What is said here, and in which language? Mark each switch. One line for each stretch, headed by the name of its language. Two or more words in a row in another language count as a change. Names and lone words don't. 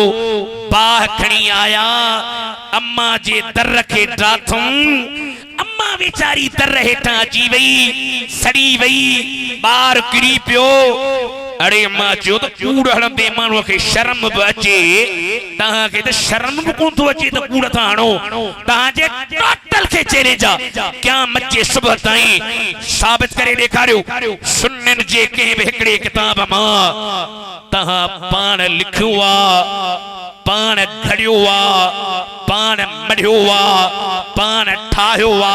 Sindhi: बाह खणी आया अम्मा जे दर के ड्राथूं अम्मा बेचारी दर हेठां अची वई सड़ी वई बार किरी पियो अरे अम्मा चयो त कूड़ हणंदे माण्हूअ खे शर्म बि अचे तव्हांखे त शर्म बि कोन थो अचे त कूड़ था हणो तव्हांजे टोटल खे चैलेंज आहे क़यामत जे सुबुह ताईं साबित करे ॾेखारियो सुन्नन जे कंहिं बि हिकिड़े किताब मां तव्हां पाण लिखियो आहे पाण घड़ियो आ पाण मढ़ियो आ पाण ठाहियो